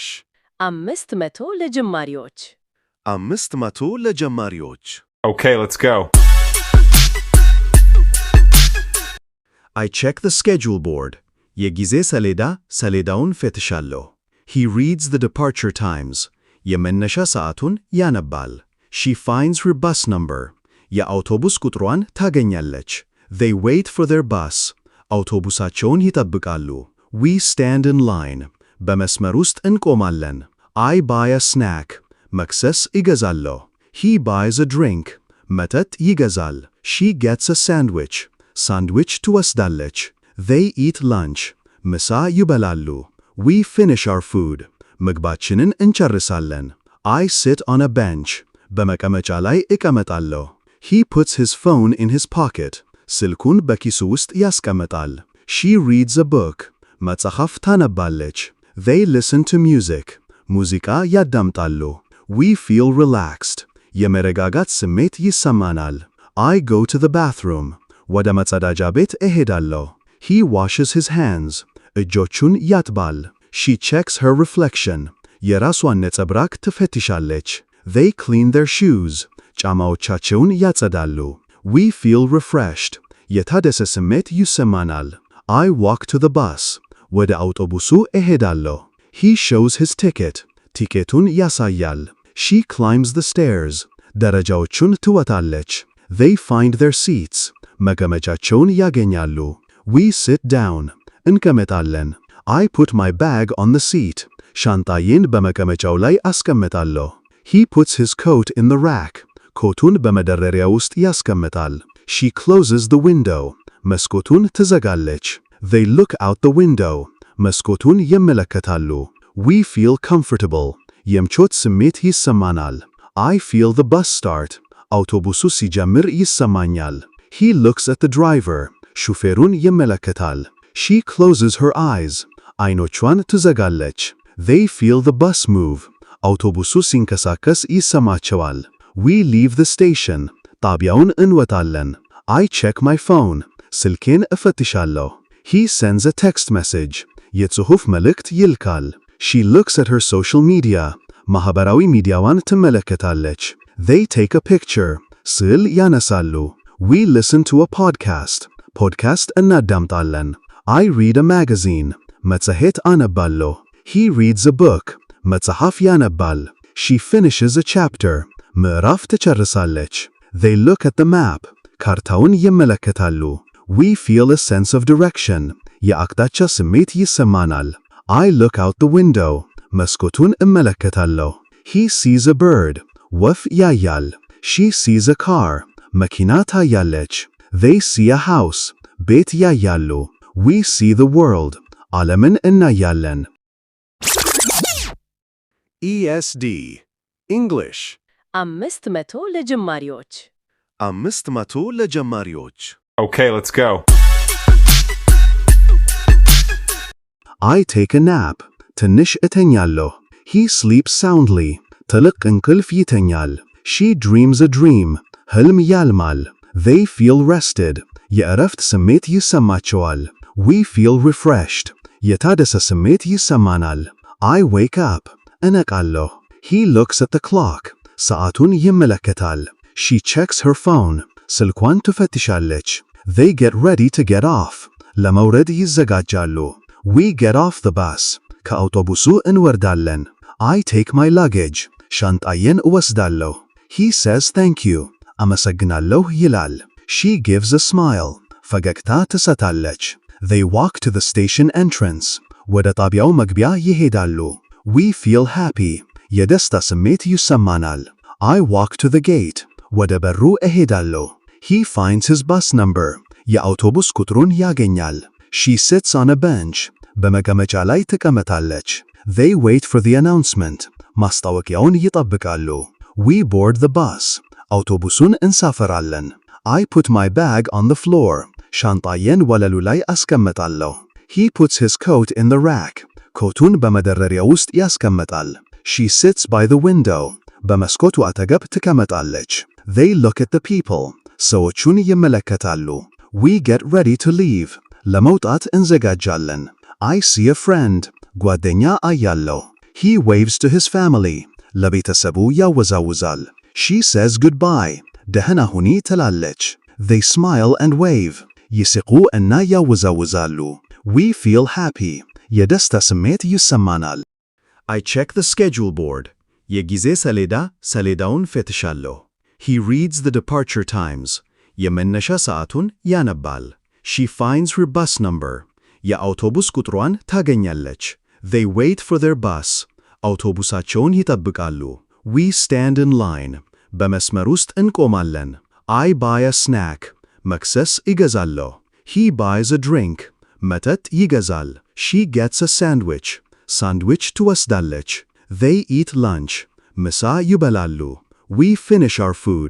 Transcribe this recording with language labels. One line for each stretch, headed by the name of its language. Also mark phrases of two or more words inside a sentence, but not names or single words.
Amharic: 500 ለጀማሪዎች 500 ለጀማሪዎች
English: Okay, let's go. I check the schedule board.
Amharic: የጊዜ ሰሌዳ ሰሌዳውን ፈትሻለሁ።
English: He reads the departure times.
Amharic: የመነሻ ሰዓቱን ያነባል።
English: She finds her bus number.
Amharic: የአውቶቡስ ቁጥሯን ታገኛለች።
English: They wait for their bus.
Amharic: አውቶቡሳቸውን ይጠብቃሉ።
English: We stand in line.
Amharic: በመስመር ውስጥ እንቆማለን።
English: I buy a snack.
Amharic: መክሰስ ይገዛለሁ።
English: He buys a drink.
Amharic: መጠጥ ይገዛል።
English: She gets a sandwich.
Amharic: ሳንድዊች ትወስዳለች።
English: They eat lunch.
Amharic: ምሳ ይበላሉ።
English: We finish our food.
Amharic: ምግባችንን እንጨርሳለን።
English: I sit on a bench.
Amharic: በመቀመጫ ላይ እቀመጣለሁ።
English: He puts his phone in his pocket.
Amharic: ስልኩን በኪሱ ውስጥ ያስቀምጣል።
English: She reads a book.
Amharic: መጽሐፍ ታነባለች።
English: They listen to music.
Amharic: ሙዚቃ ያዳምጣሉ።
English: We feel relaxed.
Amharic: የመረጋጋት ስሜት ይሰማናል።
English: I go to the bathroom.
Amharic: ወደ መጸዳጃ ቤት እሄዳለሁ።
English: He washes his hands.
Amharic: እጆቹን ያጥባል።
English: She checks her reflection.
Amharic: የራሷን ነጸብራቅ ትፈትሻለች።
English: They clean their shoes.
Amharic: ጫማዎቻቸውን ያጸዳሉ።
English: We feel refreshed.
Amharic: የታደሰ ስሜት ይሰማናል።
English: I walk to the bus.
Amharic: ወደ አውቶቡሱ እሄዳለሁ።
English: He shows his ticket.
Amharic: ቲኬቱን ያሳያል።
English: She climbs the stairs.
Amharic: ደረጃዎቹን ትወጣለች።
English: They find their seats.
Amharic: መቀመጫቸውን ያገኛሉ።
English: We sit down. እንቀመጣለን። I put my bag on the seat.
Amharic: ሻንጣዬን በመቀመጫው ላይ አስቀምጣለሁ።
English: He puts his coat in the rack.
Amharic: ኮቱን በመደርደሪያ ውስጥ ያስቀምጣል።
English: She closes the window.
Amharic: መስኮቱን ትዘጋለች።
English: They look out the window.
Amharic: መስኮቱን ይመለከታሉ።
English: We feel comfortable.
Amharic: የምቾት ስሜት ይሰማናል።
English: I feel the bus start.
Amharic: አውቶቡሱ ሲጀምር ይሰማኛል።
English: He looks at the driver.
Amharic: ሹፌሩን ይመለከታል።
English: She closes her eyes.
Amharic: አይኖቿን ትዘጋለች።
English: They feel the bus move.
Amharic: አውቶቡሱ ሲንቀሳቀስ ይሰማቸዋል።
English: We leave the station.
Amharic: ጣቢያውን እንወጣለን።
English: I check my phone.
Amharic: ስልኬን እፈትሻለሁ።
English: He sends a text message.
Amharic: የጽሑፍ መልእክት ይልካል።
English: She looks at her social media.
Amharic: ማህበራዊ ሚዲያዋን ትመለከታለች።
English: They take a picture.
Amharic: ስዕል ያነሳሉ።
English: We listen to a podcast.
Amharic: ፖድካስት እናዳምጣለን።
English: I read a magazine.
Amharic: መጽሔት አነባለሁ።
English: He reads a book.
Amharic: መጽሐፍ ያነባል።
English: She finishes a chapter.
Amharic: ምዕራፍ ትጨርሳለች።
English: They look at the map.
Amharic: ካርታውን ይመለከታሉ።
English: We feel a sense of direction.
Amharic: የአቅጣጫ ስሜት ይሰማናል።
English: I look out the window.
Amharic: መስኮቱን እመለከታለሁ።
English: He sees a bird.
Amharic: ወፍ ያያል።
English: She sees a car.
Amharic: መኪና ታያለች።
English: They see a house.
Amharic: ቤት ያያሉ።
English: We see the world.
Amharic: ዓለምን እናያለን።
English: ESD English
Amharic: 500 ለጀማሪዎች 500 ለጀማሪዎች
English: Okay, let's go. I take a nap.
Amharic: ትንሽ እተኛለሁ.
English: He sleeps soundly.
Amharic: ጥልቅ እንቅልፍ ይተኛል።
English: She dreams a dream.
Amharic: ሕልም ያልማል።
English: They feel rested.
Amharic: የእረፍት ስሜት ይሰማቸዋል።
English: We feel refreshed.
Amharic: የታደሰ ስሜት ይሰማናል።
English: I wake up. እነቃለሁ። He looks at the clock.
Amharic: ሰዓቱን ይመለከታል።
English: She checks her phone.
Amharic: ስልኳን ትፈትሻለች።
English: They get ready to get off.
Amharic: ለመውረድ ይዘጋጃሉ።
English: We get off the bus.
Amharic: ከአውቶቡሱ እንወርዳለን።
English: I take my luggage.
Amharic: ሻንጣዬን እወስዳለሁ።
English: He says thank you.
Amharic: አመሰግናለሁ ይላል።
English: She gives a smile.
Amharic: ፈገግታ ትሰጣለች።
English: They walk to the station entrance.
Amharic: ወደ ጣቢያው መግቢያ ይሄዳሉ።
English: We feel happy.
Amharic: የደስታ ስሜት ይሰማናል።
English: I walk to the gate.
Amharic: ወደ በሩ እሄዳለሁ።
English: He finds his bus number.
Amharic: የአውቶቡስ ቁጥሩን ያገኛል።
English: She sits on a bench.
Amharic: በመቀመጫ ላይ ትቀመጣለች።
English: They wait for the announcement.
Amharic: ማስታወቂያውን ይጠብቃሉ።
English: We board the bus.
Amharic: አውቶቡሱን እንሳፈራለን።
English: I put my bag on the floor.
Amharic: ሻንጣዬን ወለሉ ላይ አስቀምጣለሁ።
English: He puts his coat in the rack.
Amharic: ኮቱን በመደረሪያ ውስጥ ያስቀምጣል።
English: She sits by the window.
Amharic: በመስኮቱ አጠገብ ትቀመጣለች።
English: They look at the people.
Amharic: ሰዎቹን ይመለከታሉ።
English: We get ready to leave.
Amharic: ለመውጣት እንዘጋጃለን።
English: I see a friend.
Amharic: ጓደኛ አያለሁ።
English: He waves to his family.
Amharic: ለቤተሰቡ ያወዛውዛል።
English: She says goodbye.
Amharic: ደህና ሁኒ ትላለች።
English: They smile and wave.
Amharic: ይስቁ እና ያወዛውዛሉ።
English: We feel happy.
Amharic: የደስታ ስሜት ይሰማናል።
English: I check the schedule board.
Amharic: የጊዜ ሰሌዳውን ፈትሻለሁ።
English: He reads the departure times.
Amharic: የመነሻ ሰዓቱን ያነባል።
English: She finds her bus number.
Amharic: የአውቶቡስ ቁጥሯን ታገኛለች።
English: They wait for their bus.
Amharic: አውቶቡሳቸውን ይጠብቃሉ።
English: We stand in line.
Amharic: በመስመር ውስጥ እንቆማለን።
English: I buy a snack.
Amharic: መክሰስ ይገዛለሁ።
English: He buys a drink.
Amharic: መጠጥ ይገዛል።
English: She gets a sandwich.
Amharic: ሳንድዊች ትወስዳለች።
English: They eat lunch.
Amharic: ምሳ ይበላሉ።
English: We finish our food.